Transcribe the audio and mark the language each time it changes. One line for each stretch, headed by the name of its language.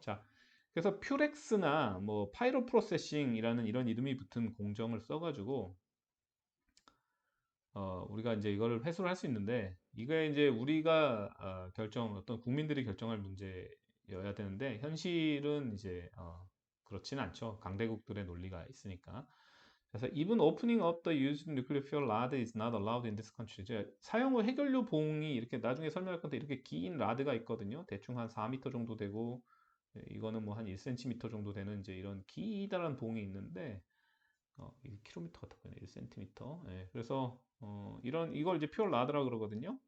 Korean: 자, 그래서 퓨렉스나 뭐 파이로 프로세싱이라는 이런 이름이 붙은 공정을 써가지고 우리가 이제 이거를 회수를 할 수 있는데 이게 이제 우리가 어떤 국민들이 결정할 문제여야 되는데 현실은 이제 그렇지는 않죠. 강대국들의 논리가 있으니까.
English: 그래서 even opening up the used nuclear fuel rod is not allowed in this country.
Korean: 이제 사용 후 해결료 봉이 이렇게 나중에 설명할 건데 이렇게 긴 라드가 있거든요. 대충 한 4m 정도 되고 이거는 뭐 한 1cm 정도 되는 이제 이런 기다란 봉이 있는데 이 킬로미터 같아 보이네. 1cm. 예, 그래서 이걸 이제 퓨얼 라드라 그러거든요.